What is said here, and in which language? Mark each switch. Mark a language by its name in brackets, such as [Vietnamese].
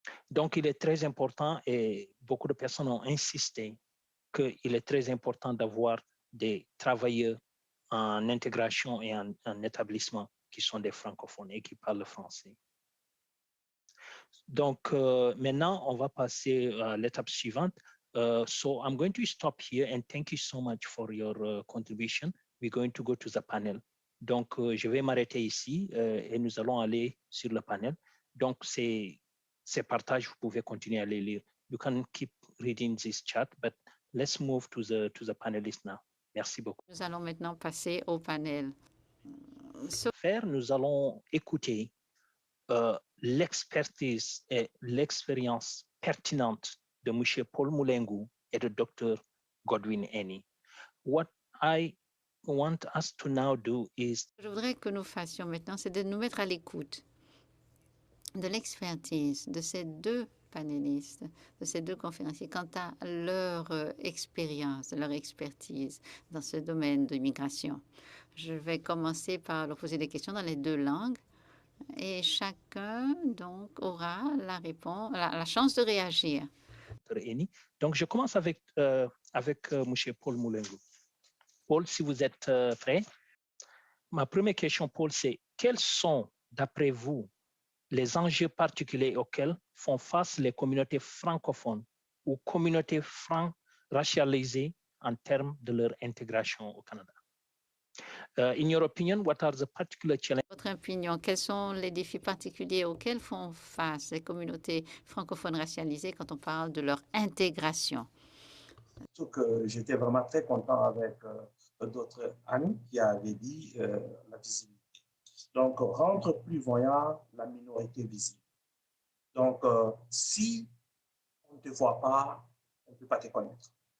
[French] Donc, il est très important et beaucoup de personnes ont insisté qu'il est très important d'avoir des travailleurs en intégration et en établissement qui sont des francophones et qui parlent le français. Donc, maintenant, on va passer à l'étape suivante. [English] So, I'm going to stop here and thank you so much for your contribution. We're going to go to the panel. [French] Donc, je vais m'arrêter ici et nous allons aller sur le panel. Donc, ces partages, vous pouvez continuer à les lire. [English] You can keep reading this chat, but let's move to the panelists now. [French] Merci beaucoup. Nous allons maintenant passer au panel. Nous allons écouter l'expertise et l'expérience pertinente de M. Paul Mulengou et de Dr. Godwin Eni. [English] What I want us to now do is... [French] Je voudrais que nous fassions maintenant, c'est de nous mettre à l'écoute de l'expertise de ces deux panélistes, de ces deux conférenciers, quant à leur expérience, leur expertise dans ce domaine de l'immigration. Je vais commencer par leur poser des questions dans les deux langues et chacun donc aura la chance de réagir. Donc, je commence avec M. Paul Mulengou. Paul, si vous êtes prêt. Ma première question, Paul, c'est quels sont, d'après vous, les enjeux particuliers auxquels font face les communautés francophones ou communautés racialisées en termes de leur intégration au Canada? [English] In your opinion, what are the particular challenges? [French] Votre opinion, quels sont les défis particuliers auxquels font face les communautés francophones racialisées quand on parle de leur intégration? Surtout que j'étais vraiment très content avec d'autres amis qui avaient dit la visibilité. Donc, rendre plus voyant la minorité visible. Donc, si on ne te voit pas, on ne peut pas te connaître.